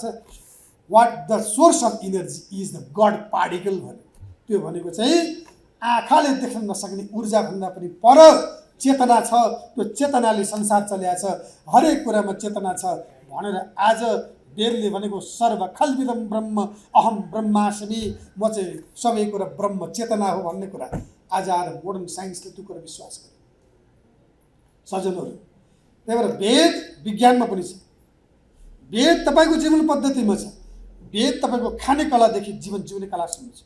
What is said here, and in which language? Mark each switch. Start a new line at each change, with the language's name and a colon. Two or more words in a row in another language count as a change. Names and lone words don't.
English: What the source of energy is the God particle भन्यो।
Nepali: त्यो भनेको चाहिँ आँखाले देख्न नसक्ने ऊर्जाभन्दा पनि पर चेतना छ, त्यो चेतनाले संसार चल्याएको छ, हरेक कुरामा चेतना छ भनेर आज वेदले भनेको
Sanskrit: सर्व खल्विदम ब्रह्म अहम ब्रह्मास्मि,
Nepali: म चाहिँ सबै कुरा ब्रह्म चेतना हो भन्ने कुरा आज आएर
English: modern science
Nepali: त्यो कुरा विश्वास गर्यो सज्जनहरू। त्यही भएर वेद विज्ञानमा पनि छ, वेद तपाईँको जीवन पद्धतिमा छ, वेद तपाईँको खाने कलादेखि जीवन जिउने कलासम्म छ।